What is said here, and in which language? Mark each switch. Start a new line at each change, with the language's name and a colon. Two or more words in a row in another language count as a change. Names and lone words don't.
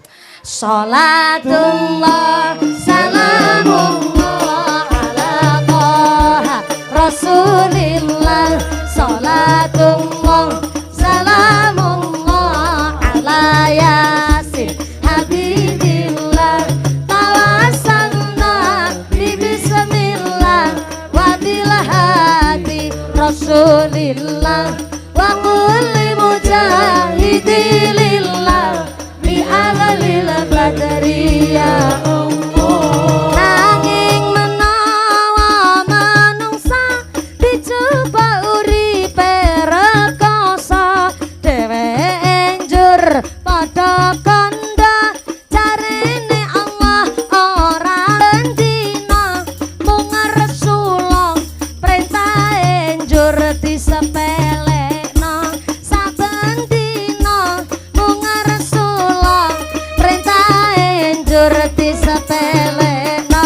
Arabic: صلاة الله سلام الله على طه رسول الله. صلاة الله سلام الله على يس حبيب الله. توسلنا ببسم الله وبالهادي رسول الله وكل مجاهد لله بأهل البدر يا الله.
Javanese: Nanging menawa manungsa dicoba uripe rekoso, dheweke njur padha kandha jarene Allah ora bendina mung Rasulullah perintahe njur disepelekno saben dina mung Rasulullah perintahe njur disepelekno.